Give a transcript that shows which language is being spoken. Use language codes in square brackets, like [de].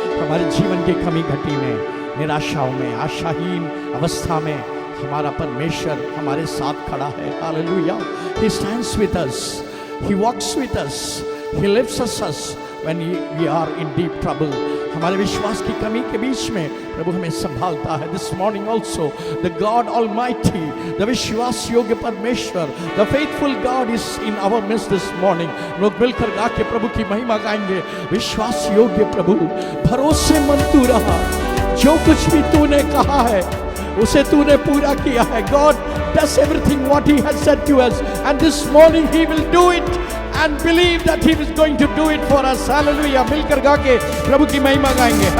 [hi] हमारे जीवन की कमी घटी में, निराशाओं में, आशाहीन अवस्था में हमारा परमेश्वर हमारे साथ खड़ा है। Hallelujah. [en] He stands with us, he walks with us, he lifts us when we are in deep trouble. [hi] हमारे विश्वास की कमी के बीच में प्रभु हमें संभालता है। [en] This morning also the God Almighty, the [hi] विश्वास योग्य परमेश्वर, [en] the faithful God is in our midst this morning. [hi] लोग मिलकर गा के प्रभु की महिमा गाएंगे। विश्वास योग्य प्रभु, भरोसेमंद तू रहा, जो कुछ भी तूने कहा है उसे तूने पूरा किया है। [en] God does everything what he has said to us, and this morning he will do it. And believe that he is going to do it for us. Hallelujah. [hi] मिलकर गा के प्रभु की महिमा गाएंगे।